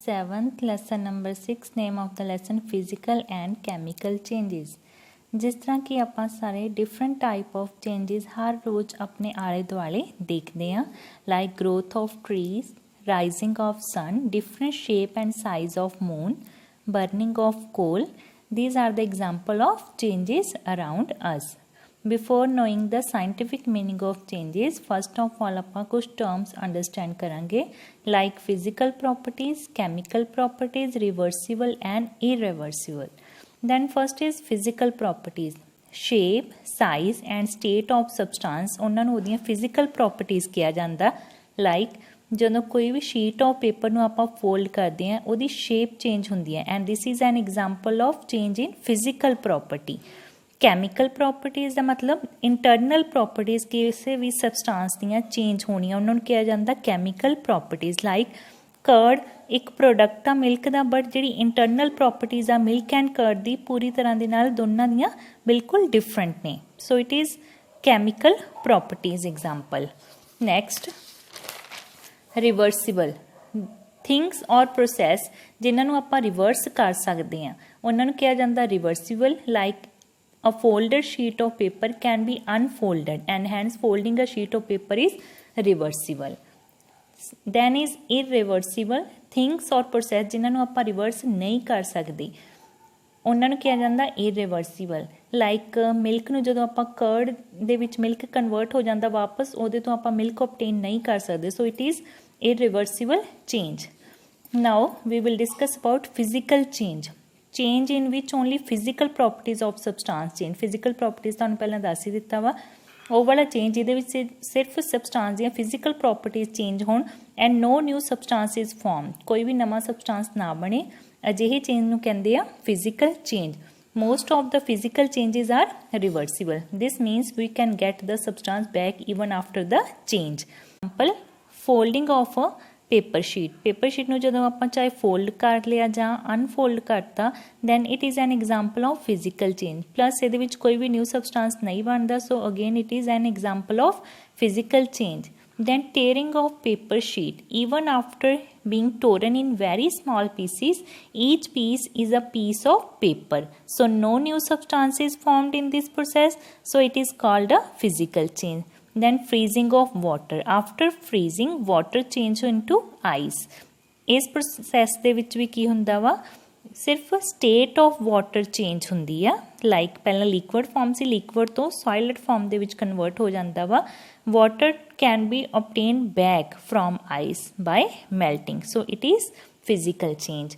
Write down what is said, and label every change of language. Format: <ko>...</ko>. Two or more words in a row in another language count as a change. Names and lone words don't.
<en>7th lesson number 6 name of the lesson physical and chemical changes।</en> <hi>जिस तरह कि</hi> <pa>ਆਪਾਂ ਸਾਰੇ</pa> <en>different type of changes</en> <pa>ਹਰ ਰੋਜ਼ ਆਪਣੇ ਆਲੇ ਦੁਆਲੇ ਦੇਖਦੇ ਹਾਂ</pa> <en>like growth of trees, rising of sun, different shape and size of moon, burning of coal, these are the example of changes around us। Before knowing the scientific meaning of changes, first of all</en> <pa>ਆਪਾਂ ਕੁਛ</pa> <en>terms understand करेंगे like physical properties, chemical properties, reversible and irreversible। Then first is physical properties, shape, size and state of substance</en> <pa>ਉਹਨਾਂ ਨੂੰ ਉਹਦੀਆਂ</pa> <en>physical properties</en> <pa>ਕਿਹਾ ਜਾਂਦਾ</pa> <en>like</en> <pa>ਜਦੋਂ ਕੋਈ ਵੀ</pa> <en>sheet of paper</en> <pa>ਨੂੰ ਆਪਾਂ</pa> <en>fold</en> <pa>ਕਰਦੇ ਹਾਂ ਉਹਦੀ</pa> <en>shape change</en> <pa>ਹੁੰਦੀ ਹੈ</pa> <en>and this is an example of change in physical property। chemical properties</en> <pa>ਦਾ ਮਤਲਬ</pa> <en>internal properties</en> <pa>ਕਿਸੇ ਵੀ ਸਬਸਟੈਂਸ ਦੀਆਂ ਚੇਂਜ ਹੋਣੀਆਂ ਉਹਨਾਂ ਨੂੰ ਕਿਹਾ ਜਾਂਦਾ</pa> <en>chemical properties like curd</en> <pa>ਇੱਕ ਪ੍ਰੋਡਕਟ ਆ ਮਿਲਕ ਦਾ ਬਟ ਜਿਹੜੀ</pa> <en>internal properties</en> <pa>ਆ</pa> <en>milk and curd</en> <pa>ਦੀ ਪੂਰੀ ਤਰ੍ਹਾਂ ਦੇ ਨਾਲ ਦੋਨਾਂ ਦੀਆਂ ਬਿਲਕੁਲ ਡਿਫਰੈਂਟ ਨੇ</pa> <en>so it is chemical properties example. next reversible things or process</en> <pa>ਜਿਨ੍ਹਾਂ ਨੂੰ ਆਪਾਂ</pa> <en>ਰਿਵਰਸ</en> <pa>ਕਰ ਸਕਦੇ ਹਾਂ ਉਹਨਾਂ ਨੂੰ ਕਿਹਾ ਜਾਂਦਾ</pa> <en>reversible like A folded sheet of paper can be unfolded and hence folding a sheet of paper is reversible। Then is irreversible things or process</en> <pa>ਜਿਨ੍ਹਾਂ ਨੂੰ ਆਪਾਂ reverse ਨਹੀਂ ਕਰ ਸਕਦੇ ਉਹਨਾਂ ਨੂੰ ਕਿਹਾ ਜਾਂਦਾ</pa> <en>irreversible like milk</en> <pa>ਨੂੰ ਜਦੋਂ ਆਪਾਂ curd ਦੇ ਵਿੱਚ</pa> <en>milk convert</en> <pa>ਹੋ ਜਾਂਦਾ ਵਾਪਸ ਉਹਦੇ ਤੋਂ ਆਪਾਂ</pa> <en>milk obtain</en> <pa>ਨਹੀਂ ਕਰ ਸਕਦੇ</pa> <en>so it is irreversible change। Now we will discuss about physical change in which only physical properties of substance change। physical properties</en> <pa>ਤੁਹਾਨੂੰ ਪਹਿਲਾਂ ਦੱਸ ਹੀ ਦਿੱਤਾ ਵਾ ਉਹ ਵਾਲਾ change ਜਿਹਦੇ ਵਿੱਚ ਸਿਰਫ substance ਦੀਆਂ</pa> <en>physical properties change</en> <pa>ਹੋਣ</pa> <en>and no new substance is formed</en> <pa>ਕੋਈ ਵੀ ਨਵਾਂ substance ਨਾ ਬਣੇ ਅਜਿਹੇ change ਨੂੰ ਕਹਿੰਦੇ ਆ</pa> <en>physical change। most of the physical changes are reversible, this means we can get the substance back even after the change। example folding of a paper sheet</en> <pa>ਨੂੰ ਜਦੋਂ ਆਪਾਂ ਚਾਹੇ</pa> <en>ਫੋਲਡ</en> <pa>ਕਰ ਲਿਆ ਜਾਂ</pa> <en>ਅਨਫੋਲਡ ਕਰਤਾ then it is an example of physical change plus</en> <pa>ਇਹਦੇ ਵਿੱਚ ਕੋਈ ਵੀ</pa> <en>new substance</en> <pa>ਨਹੀਂ ਬਣਦਾ</pa> <en>so again it is an example of physical change. then tearing of paper sheet even after being torn in very small pieces each piece is a piece of paper so no new substance is formed in this process so it is called a physical change। then freezing of water after freezing water change into ice</en> <pa>ਇਸ ਪ੍ਰੋਸੈਸ ਦੇ ਵਿੱਚ ਵੀ ਕੀ ਹੁੰਦਾ ਵਾ ਸਿਰਫ</pa> <en>state of water change</en> <pa>ਹੁੰਦੀ ਆ</pa> <en>ਲਾਈਕ ਪਹਿਲਾਂ liquid form ਸੀ ਲਿਕੁਇਡ ਤੋਂ solid form</en> <pa>ਦੇ ਵਿੱਚ</pa> <en>ਕਨਵਰਟ</en> <pa>ਹੋ ਜਾਂਦਾ ਵਾ</pa> <en>water can be obtained back from ice by melting so it is physical change।</en>